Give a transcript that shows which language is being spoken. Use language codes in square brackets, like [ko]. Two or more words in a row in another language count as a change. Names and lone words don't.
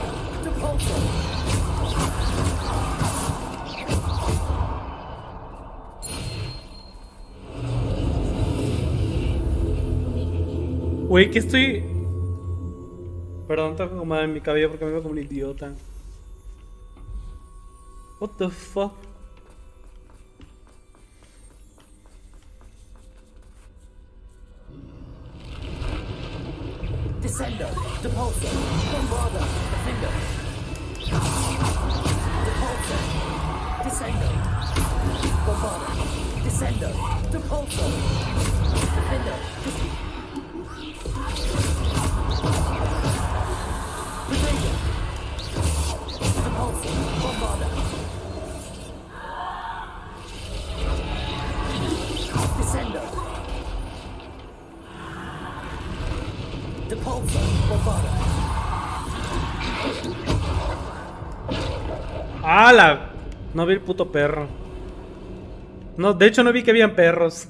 [la] Depulso. [es] Güey, que estoy... Perdón, tengo que acomodar en mi cabello porque me veo como un idiota. [en] What the fuck? [la] Descender. Depulso. Bombarda. Defender. Depulso. Descender. Bombarda. Descender. Depulso. Defender. Protego. Depulso. Bombarda. Descender. Depulso. Bombarda. [es] ¡Hala! No vi el puto perro. No, de hecho no vi que habían perros.